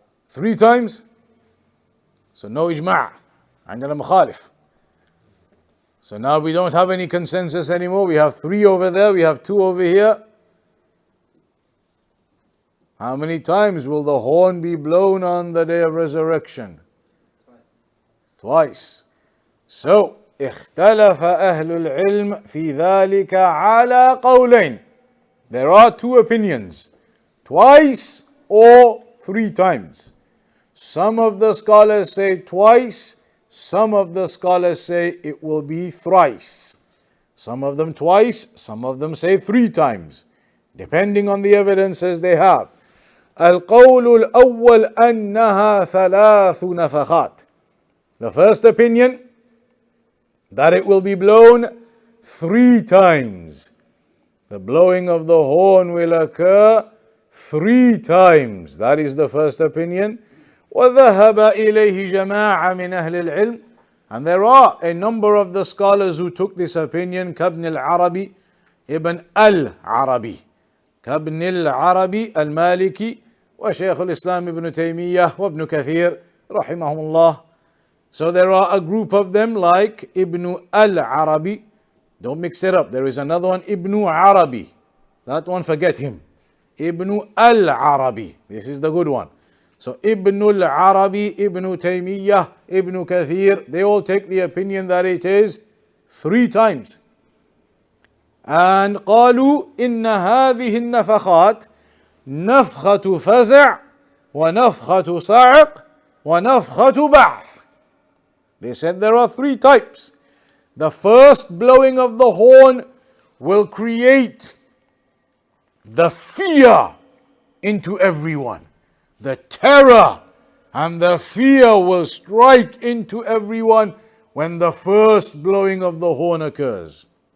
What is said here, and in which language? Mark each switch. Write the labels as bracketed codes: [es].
[en] 3 times? So no ijma'. [ar] عندنا مخالف. [en] So now we don't have any consensus anymore. We have 3 over there, we have 2 over here. How many times will the horn be blown on the day of resurrection? Twice. [ar] So, اختلف أهل العلم في ذلك على قولين. [en] There are two opinions. Twice or 3 times. Some of the scholars say twice. Some of the scholars say it will be thrice. Some of them twice. Some of them say 3 times. Depending on the evidences they have. [ar] القول الأول أنها 3 نفخات. [en] The first opinion, that it will be blown 3 times. The blowing of the horn will occur 3 times. That is the first opinion. [ar] وذهب إليه جماعة من أهل العلم. [en] And there are a number of the scholars who took this opinion. [ar] كابن العربي ابن العربي كابن العربي المالكي وشيخ الإسلام ابن تيمية وابن كثير رحمهم الله. [en] So there are a group of them like Ibn al-Arabi. Don't mix it up. There is another one, Ibn Arabi. That one, forget him. Ibn al-Arabi. This is the good one. So Ibn al-Arabi, Ibn Taymiyyah, Ibn Kathir, they all take the opinion that it is 3 times. [ar] And قالوا إن هذه النفخات نفخة فزع ونفخة صعق ونفخة بعث. [en] They said there are 3 types. The first blowing of the horn will create the fear into everyone. The terror and the fear will strike into everyone when the first blowing of the horn occurs.